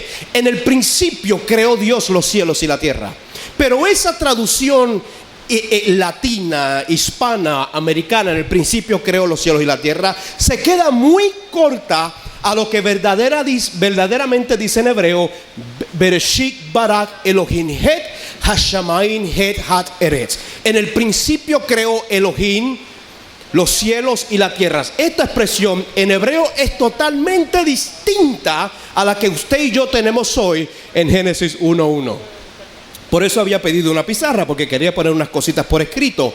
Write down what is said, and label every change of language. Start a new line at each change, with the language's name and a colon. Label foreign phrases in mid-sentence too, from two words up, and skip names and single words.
Spanish: En el principio creó Dios los cielos y la tierra. Pero esa traducción latina, hispana, americana, en el principio creó los cielos y la tierra, se queda muy corta a lo que verdaderamente dice en hebreo:
Hebrew: בראשית ברא אלוהים את השמים ואת הארץ.
Spanish: En el principio creó Elohim los cielos y la tierra. Esta expresión en hebreo es totalmente distinta a la que usted y yo tenemos hoy en Génesis 1:1. Por eso había pedido una pizarra, porque quería poner unas cositas por escrito.